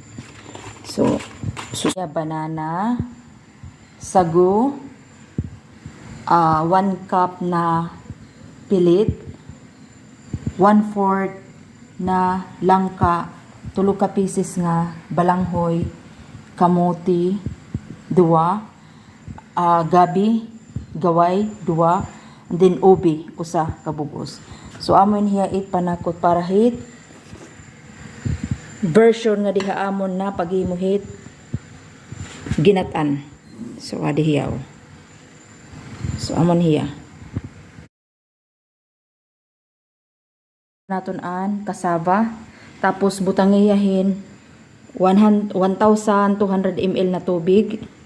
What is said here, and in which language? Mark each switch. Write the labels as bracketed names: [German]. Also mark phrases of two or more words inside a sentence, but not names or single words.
[Waray] So banana, sago, 1 cup na pilit, 1/4 na langka, 3 ka pieces nga balanghoy, kamote, 2, gabi, gaway, 2, [English] and then ubi, [Waray] usa ka bugos. So amon hiya it panakot para hit version nga diha amon na paghimuhit ginatan. So adi hiya. So amon hiya. Naton an kasaba, tapos butang iyahin 1,200 ml na tubig.